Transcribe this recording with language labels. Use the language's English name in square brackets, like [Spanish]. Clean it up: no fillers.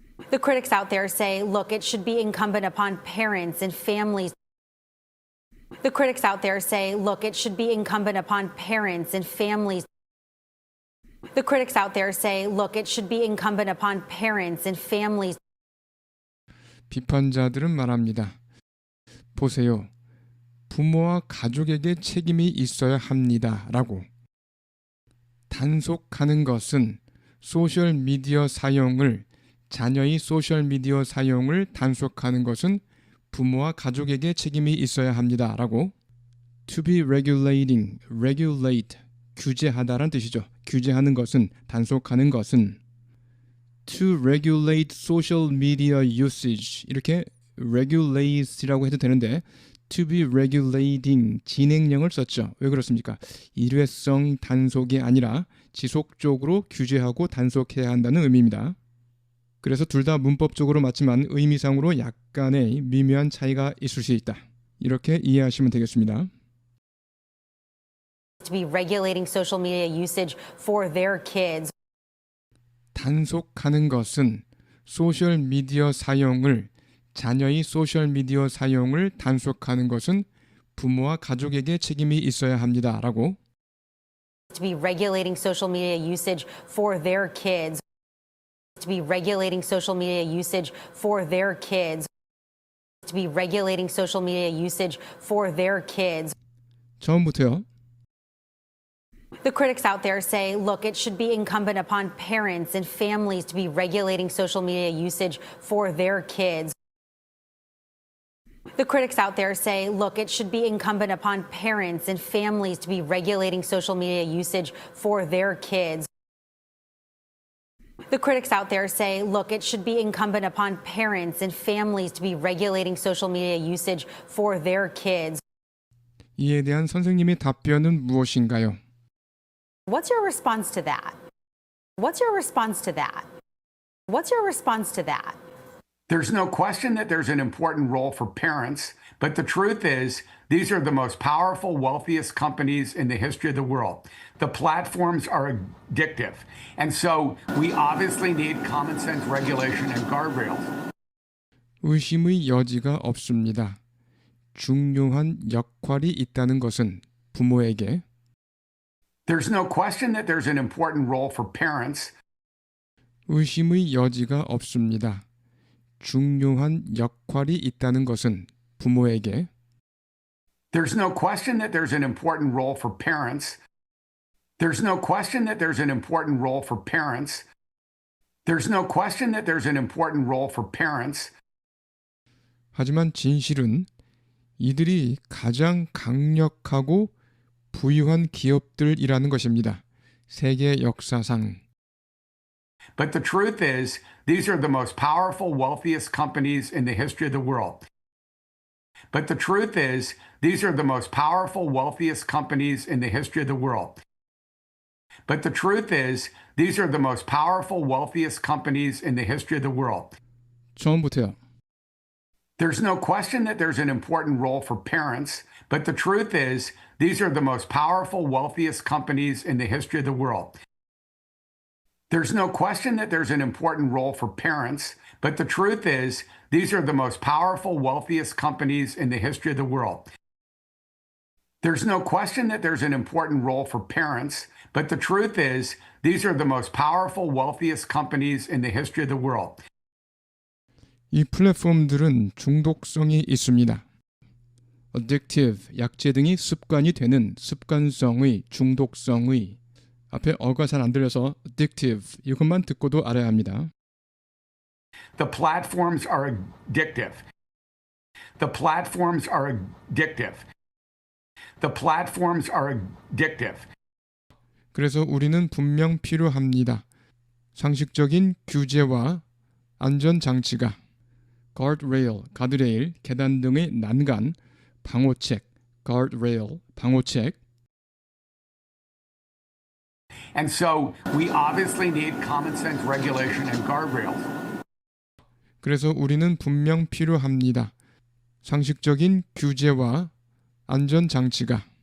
[English] The critics out there say, look, it should be incumbent upon parents and families. The critics out there say, look, it should be incumbent upon parents and families. The critics out there say, look, it should be incumbent upon parents and families. [Korean] 비판자들은 말합니다. 보세요. 부모와 가족에게 책임이 있어야 합니다. 라고. 단속하는 것은 소셜미디어 사용을, 자녀의 소셜미디어 사용을 단속하는 것은 부모와 가족에게 책임이 있어야 합니다. 라고. [English] To be regulating, regulate, [Korean] 규제하다란 뜻이죠. 규제하는 것은, 단속하는 것은. [English] To regulate social media usage, [Korean] 이렇게 regulate이라고 해도 되는데 [English] to be regulating, [Korean] 진행형을 썼죠. 왜 그렇습니까? 일회성 단속이 아니라 지속적으로 규제하고 단속해야 한다는 의미입니다. 그래서 둘 다 문법적으로 맞지만 의미상으로 약간의 미묘한 차이가 있을 수 있다. 이렇게 이해하시면 되겠습니다. [English] To be regulating social media usage for their kids. [Korean] 단속하는 것은 소셜미디어 사용을, 자녀의 소셜미디어 사용을 단속하는 것은 부모와 가족에게 책임이 있어야 합니다. 라고. [English] To be regulating social media usage for their kids. To be regulating social media usage for their kids. To be regulating social media usage for their kids. [Korean] 처음부터요. [English] The critics out there say, look, it should be incumbent upon parents and families to be regulating social media usage for their kids. The critics out there say, look, it should be incumbent upon parents and families to be regulating social media usage for their kids. The critics out there say, look, it should be incumbent upon parents and families to be regulating social media usage for their kids. [Korean] 이에 대한 선생님의 답변은 무엇인가요? [English] What's your response to that? What's your response to that? What's your response to that? There's no question that there's an important role for parents, but the truth is, these are the most powerful, wealthiest companies in the history of the world. The platforms are addictive. And so we obviously need common sense regulation and guardrails. [Korean] 의심의 여지가 없습니다. 중요한 역할이 있다는 것은 부모에게 [English] There's no question that there's an important role for parents. [Korean] 의심의 여지가 없습니다. 중요한 역할이 있다는 것은 부모에게 [English] There's no question that there's an important role for parents. There's no question that there's an important role for parents. There's no question that there's an important role for parents. [Korean] 하지만 진실은 이들이 가장 강력하고 부유한 기업들이라는 것입니다. 세계 역사상. [English] But the truth is, these are the most powerful, wealthiest companies in the history of the world. But the truth is, these are the most powerful, wealthiest companies in the history of the world. But the truth is, these are the most powerful, wealthiest companies in the history of the world. [Korean] 처음부터요. [English] There's no question that there's an important role for parents, but the truth is, these are the most powerful, wealthiest companies in the history of the world. There's no question that there's an important role for parents, but the truth is, these are the most powerful, wealthiest companies in the history of the world. There's no question that there's an important role for parents, but the truth is, these are the most powerful, wealthiest companies in the history of the world. [Korean] 이 플랫폼들은 중독성이 있습니다. addictive, 약재 등이 습관이 되는 습관성의, 중독성의. 앞에 어가 잘 안 들려서 addictive 이것만 듣고도 알아야 합니다. [English] The platforms are addictive. The platforms are addictive. The platforms are addictive. [Korean] 그래서 우리는 분명 필요합니다. 상식적인 규제와 안전장치가 guardrail, 가드레일, 계단 등의 난간, 방호책, guardrail, 방호책. [English] And so we obviously need common sense regulation and guardrails. [Korean] 그래서 우리는 분명 필요합니다. 상식적인 규제와 안전장치가